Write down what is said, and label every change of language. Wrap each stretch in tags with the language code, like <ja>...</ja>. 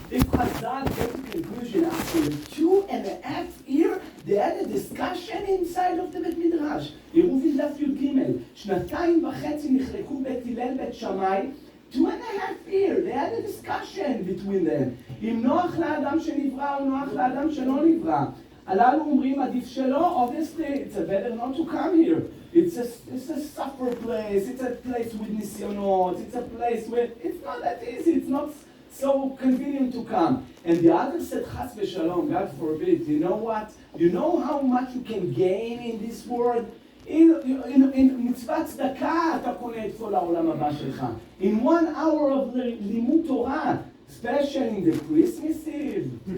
<en>If Chazal get to conclusion after 2.5 years, they had a discussion inside of the בית מדרש.</en> <he>יראו בדף י"ג, 2.5 נחלקו בית הלל בית שמאי,</he> <en>2.5 years, they had a discussion between them.</en> <he>אם נוח לאדם שנברא או נוח לאדם שלא נברא. הללו אומרים עדיף שלא,</he> <en>obviously it's better not to come here. It's a suffer place, it's a place with nisyonos, it's a place where it's not that easy, it's not so convenient to come. And the other said, Chas v'shalom, God forbid, you know what? You know how much you can gain in this world?</en> <he>In מצוות צדקה אתה קונה את כל העולם הבא שלך.</he> <en>In 1 hour of לימוד תורה, especially in the Christmas Eve.</en>